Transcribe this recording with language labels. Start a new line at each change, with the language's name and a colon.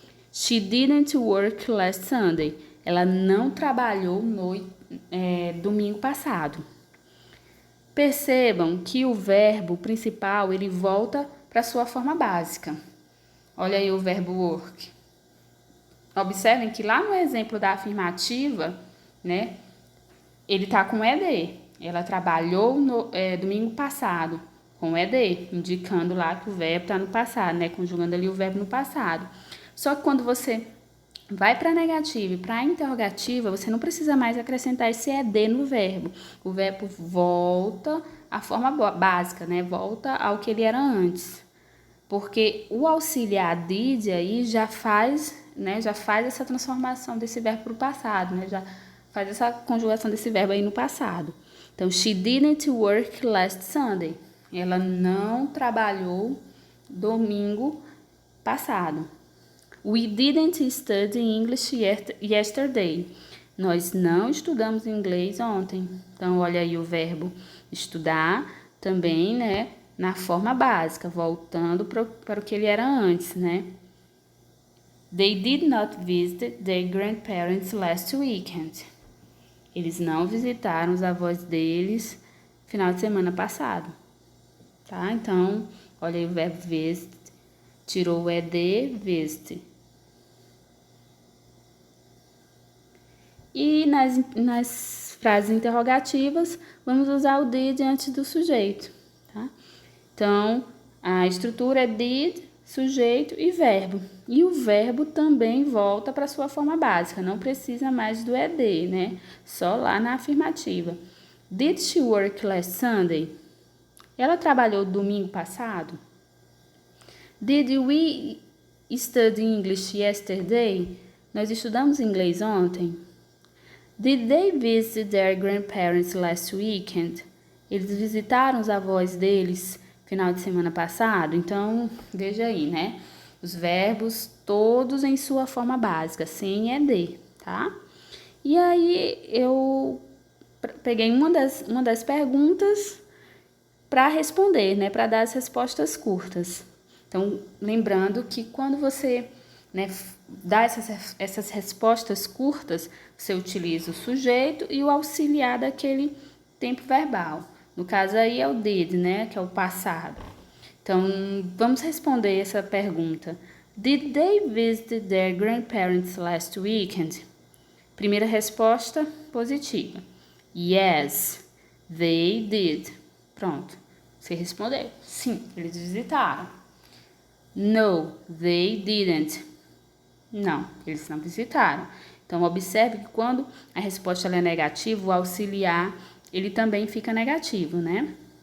English: She didn't work last Sunday.
Portuguese: Ela não trabalhou no domingo passado. Percebam que o verbo principal, ele volta para sua forma básica. Olha aí o verbo work. Observem que lá no exemplo da afirmativa, né, ele está com ED. Ela trabalhou no domingo passado. Com ED, indicando lá que o verbo está no passado, né? Conjugando ali o verbo no passado. Só que quando você vai para a negativa e para a interrogativa, você não precisa mais acrescentar esse ED no verbo. O verbo volta à forma básica, né? Volta ao que ele era antes. Porque o auxiliar did aí já faz essa transformação desse verbo para o passado, né? Já faz essa conjugação desse verbo aí no passado. Então,
English: she didn't work last Sunday.
Portuguese: Ela não trabalhou domingo passado.
English: We didn't study English yesterday.
Portuguese: Nós não estudamos inglês ontem. Então, olha aí o verbo estudar também, né? Na forma básica, voltando para o que ele era antes, né?
English: They did not visit their grandparents last weekend.
Portuguese: Eles não visitaram os avós deles final de semana passado. Tá? Então, olha aí o verbo visit, tirou o ED, visit. E nas frases interrogativas, vamos usar o did antes do sujeito. Tá? Então, a estrutura é did, sujeito e verbo. E o verbo também volta para sua forma básica, não precisa mais do ED, né? Só lá na afirmativa.
English: Did she work last Sunday?
Portuguese: Ela trabalhou domingo passado?
English: Did we study English yesterday?
Portuguese: Nós estudamos inglês ontem?
English: Did they visit their grandparents last weekend?
Portuguese: Eles visitaram os avós deles final de semana passado? Então, veja aí, né? Os verbos todos em sua forma básica, sem ED, tá? E aí eu peguei uma das perguntas para responder, né? Para dar as respostas curtas. Então, lembrando que quando você, né, dá essas respostas curtas, você utiliza o sujeito e o auxiliar daquele tempo verbal. No caso aí é o did, né, que é o passado. Então, vamos responder essa pergunta.
English: Did they visit their grandparents last weekend?
Portuguese: Primeira resposta, positiva.
English: Yes, they did.
Portuguese: Pronto, você respondeu. Sim, eles visitaram.
English: No, they didn't.
Portuguese: Não, eles não visitaram. Então, observe que quando a resposta é negativa, o auxiliar, ele também fica negativo, né?